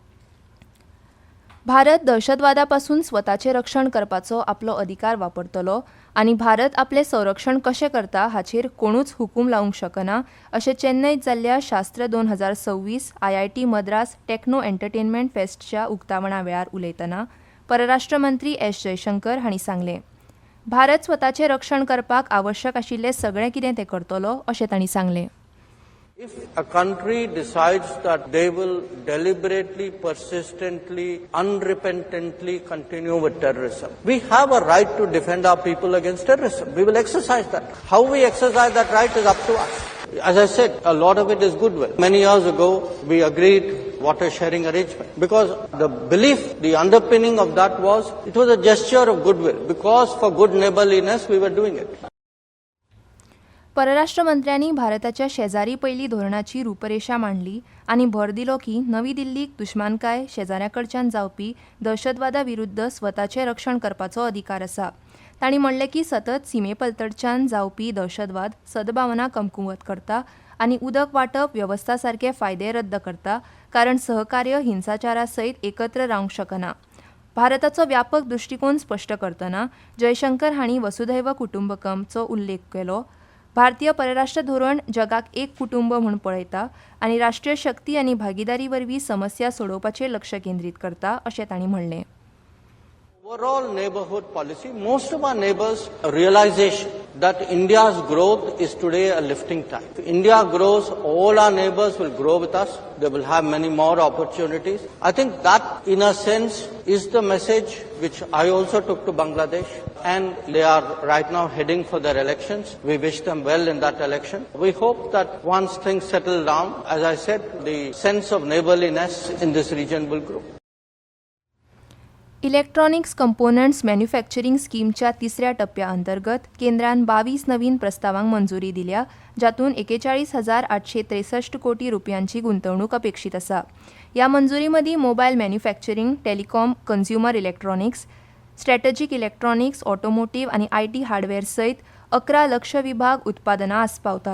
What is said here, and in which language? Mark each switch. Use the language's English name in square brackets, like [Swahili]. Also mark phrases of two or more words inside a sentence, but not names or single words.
[Konkani] भारत दहशतवादापासून स्वताचें रक्षण करपाचो आपलो अधिकार वापरतलो आनी भारत आपलें संरक्षण कशें करता हाचेर कोणूच हुकूम लावंक शकना अशें चेन्नयत जाल्ल्या शास्त्र 2026 IIT मद्रास टेक्नो एंटरटेनमेंट फेस्टच्या उक्तावणा वेळार उलयतना परराष्ट्र मंत्री एस जयशंकर हांणी सांगलें. भारत स्वताचें रक्षण करपाक आवश्यक आशिल्लें सगळें कितें तें करतलो अशें तांणी सांगलें. [English] If a country decides that they will deliberately, persistently, unrepentantly continue with terrorism, we have a right to defend our people against terrorism. We will exercise that. How we exercise that right is up to us. As I said, a lot of it is goodwill. Many years ago, we agreed water sharing arrangement because the belief, the underpinning of that was, it was a gesture of goodwill because for good neighborliness we were doing it. [Konkani] परराष्ट्र मंत्र्यांनी भारताच्या शेजारी पयली धोरणाची रूपरेषा मांडली आनी भर दिलो की नवी दिल्लीक दुश्मनकाय शेजाऱ्याकडच्यान जावपी दहशतवादा विरुद्ध स्वताचें रक्षण करपाचो अधिकार आसा. तांणी म्हणलें की सतत सीमेपलतडच्यान जावपी दहशतवाद सद्भावना कमकुवत करता आनी उदक वांटप वेवस्था सारके फायदे रद्द करता कारण सहकार्य हिंसाचारा सयत एकत्र रावंक शकना. भारताचो व्यापक दृश्टिकोन स्पश्ट करतना जयशंकर हांणी वसुधैव कुटुंबकमचो उल्लेख केलो. भारतीय परराष्ट्र धोरण जगाक एक कुटुंब म्हूण पळयता आनी राष्ट्रीय शक्ती आनी भागीदारी वरवीं समस्या सोडोवपाचेर लक्ष केंद्रीत करता अशें तांणी म्हणलें. [English] Overall neighborhood policy, most of our neighbors realization that India's growth is today a lifting time. If India grows, all our neighbors will grow with us. They will have many more opportunities. I think that in a sense is the message which I also took to Bangladesh, and they are right now heading for their elections. We wish them well in that election. We hope that once things settle down, as I said, the sense of neighborliness in this region will grow. [Konkani] इलेक्ट्रॉनिक्स कंपोनंट्स मॅन्युफॅक्चरिंग स्कीमच्या तिसऱ्या टप्प्या अंतर्गत केंद्रान 22 नवीन प्रस्तावांक मंजुरी दिल्या, जातून 41,863 कोटी रुपयांची गुंतवणूक अपेक्षित आसा. ह्या मंजुरी मदीं [English] mobile manufacturing, [Konkani] टेलिकॉम, [English] consumer electronics, strategic electronics, [Konkani] ऑटोमोटिव्ह आनी [English] IT hardware [Konkani] सयत 11 लक्ष विभाग उत्पादनां आस्पावतात.